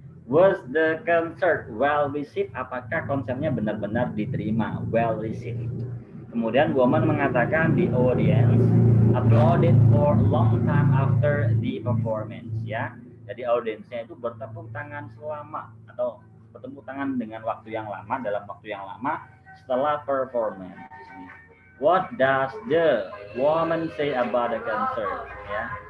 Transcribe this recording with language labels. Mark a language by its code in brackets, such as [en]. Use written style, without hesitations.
[en] Was the concert well received? [id] Apakah konsernya benar-benar diterima? [en] Well received. [id] Kemudian woman mengatakan [en] the audience applauded for a long time after the performance ya. [id] Jadi audiensnya itu bertepuk tangan selama atau bertepuk tangan dengan waktu yang lama dalam waktu yang lama setelah performance. [en] What does the woman say about the concert ya?